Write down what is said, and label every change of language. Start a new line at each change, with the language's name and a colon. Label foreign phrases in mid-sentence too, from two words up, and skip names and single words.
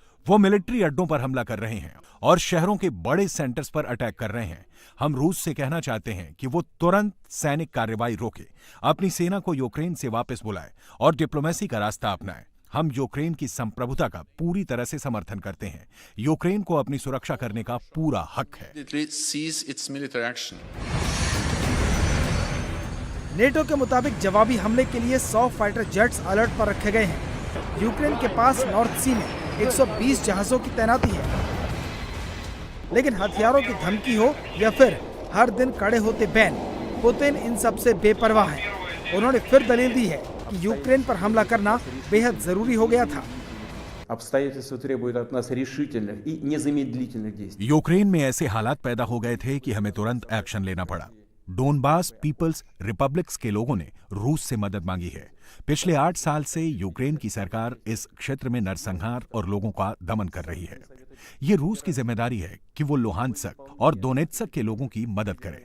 Hindi: वो मिलिट्री अड्डों पर हमला कर रहे हैं और शहरों के बड़े सेंटर्स पर अटैक कर रहे हैं। हम रूस से कहना चाहते हैं कि वो तुरंत सैनिक कार्रवाई रोके, अपनी सेना को यूक्रेन से वापस बुलाए और डिप्लोमेसी का रास्ता अपनाए। हम यूक्रेन की संप्रभुता का पूरी तरह से समर्थन करते हैं। यूक्रेन को अपनी सुरक्षा करने का पूरा हक है।
English: Cease its military action.
Hindi: नेटो के मुताबिक जवाबी हमले के लिए 100
English: fighter jets
Hindi: अलर्ट पर रखे गए हैं। यूक्रेन के पास नॉर्थ सी में 120 जहाजों की तैनाती है। लेकिन हथियारों की धमकी हो या फिर हर दिन कड़े होते बैन, पुतिन इन सब से बेपरवाह है। उन्होंने फिर दलील दी है कि यूक्रेन पर हमला करना बेहद जरूरी हो गया था।
Russian: Обстоятельства требуют от нас решительных и незамедлительных действий.
Hindi: यूक्रेन में ऐसे हालात पैदा हो गए थे कि हमें तुरंत एक्शन लेना पड़ा। डोनबास पीपल्स रिपब्लिक्स के लोगों ने रूस से मदद मांगी है। पिछले 8 साल से यूक्रेन की सरकार इस क्षेत्र में नरसंहार और लोगों का दमन कर रही है। ये रूस की जिम्मेदारी है कि वो लुहानस्क और दोनेत्स्क के लोगों की मदद करे।